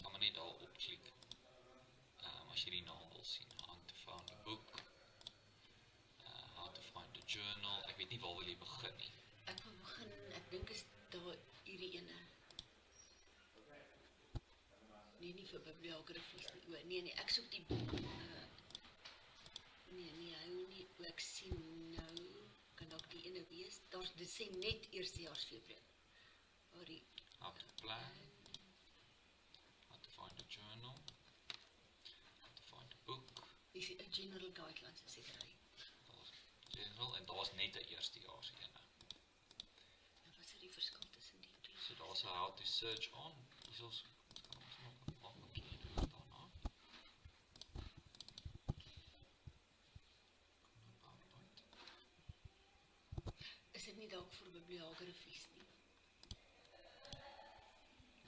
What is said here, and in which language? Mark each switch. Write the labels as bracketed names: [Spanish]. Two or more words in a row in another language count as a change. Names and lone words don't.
[Afrikaans] net daar opklik. As jy die naam wil sien, [English] how to find a book, how to find a journal, [Afrikaans] ek weet nie waar wil jy begin nie. Ek wil begin, ek dink is daar hierdie ene. Nee, nie vir bibliografies nie. Nee, ek soek die nee, hy wil nie, ek sien nou, kan dalk die ene wees, dit sê net eerstejaars Februarie. [English] How to plan, how to find a journal, how to find a book. [Afrikaans] Dis 'n [English] general guidelines, [Afrikaans] seker hy. Daar's general en daar's net 'n eerstejaars ene. En wat is die verskil tussen die twee? So daar's 'n [English] how to search on, [Afrikaans] dis ons kan ons nog maak daarna. Is dit nie dalk vir bibliografies nie? Ja.